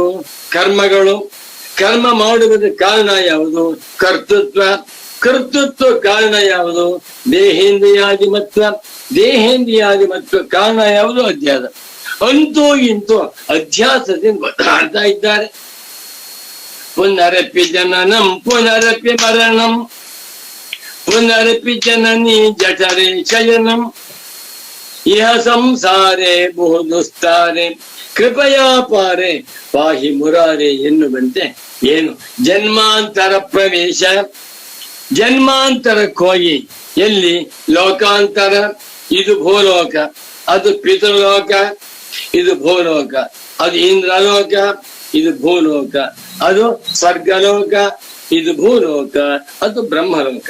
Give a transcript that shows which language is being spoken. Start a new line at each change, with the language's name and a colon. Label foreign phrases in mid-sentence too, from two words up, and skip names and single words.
Kannada: ಕರ್ಮಗಳು. ಕರ್ಮ ಮಾಡುವುದಕ್ಕೆ ಕಾರಣ ಯಾವುದು? ಕರ್ತೃತ್ವ. ಕರ್ತೃತ್ವ ಕಾರಣ ಯಾವುದು? ದೇಹೇಂದ್ರಿಯಾದಿಮತ್ವ. ದೇಹೇಂದ್ರಿಯಾದಿಮತ್ವ ಕಾರಣ ಯಾವುದು? ಅಧ್ಯಾಸ. ಅಂತೂ ಇಂತೂ ಅಧ್ಯಾಸದಿಂದ ಬದಲಾಡ್ತಾ ಇದ್ದಾರೆ.
Sanskrit: ಪುನರಪಿ ಜನನಂ ಪುನರಪಿ ಮರಣಂ ಪುನರಪಿ ಜನನಿ ಜಠರೇ ಶಯನಂ ಇಹ ಸಂಸಾರೇ ಬಹುದುಸ್ತಾರೆ ಕೃಪಯಾ ಪಾರೆ ಪಾಹಿ ಮುರಾರೆ
Kannada: ಎನ್ನುವಂತೆ ಏನು ಜನ್ಮಾಂತರ ಪ್ರವೇಶ. ಜನ್ಮಾಂತರಕ್ಕೆ ಹೋಗಿ ಎಲ್ಲಿ? ಲೋಕಾಂತರ. ಇದು ಭೂಲೋಕ, ಅದು ಪಿತೃಲೋಕ, ಇದು ಭೂಲೋಕ, ಅದು ಇಂದ್ರಲೋಕ, ಇದು ಭೂಲೋಕ, ಅದು ಸ್ವರ್ಗಲೋಕ, ಇದು ಭೂಲೋಕ, ಅದು ಬ್ರಹ್ಮಲೋಕ.